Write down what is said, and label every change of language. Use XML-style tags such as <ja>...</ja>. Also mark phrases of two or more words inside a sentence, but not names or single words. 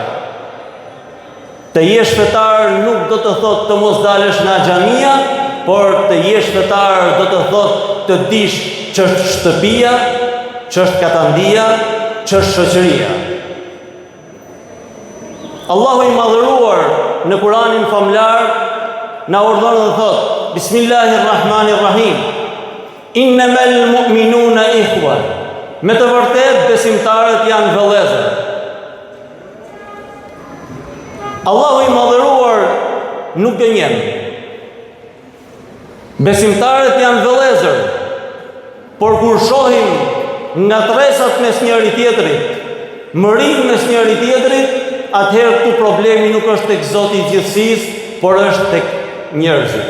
<sq>Të jesh fetar nuk do të thotë të mos dalesh nga xhamia, por të jesh fetar do të thotë të dish ç'është shtëpia, ç'është katandia, ç'është shoqëria. Allahu i madhëruar në Kur'anin famlar na urdhon dhe thot:</sq> <ar>Bismillahirrahmanirrahim. إنما المؤمنون إخوة.</ar> <sq>Me të vërtetë besimtarët janë vëllezër. Allahu i madhëruar nuk gënjen. Besimtarët janë vëllezër. Por kur shohim nga tresat mes njëri tjetrit, mërim mes njëri tjetrit, atëherë këtu problemi nuk është tek Zoti i gjithësisë, por është tek njerëzit.</sq>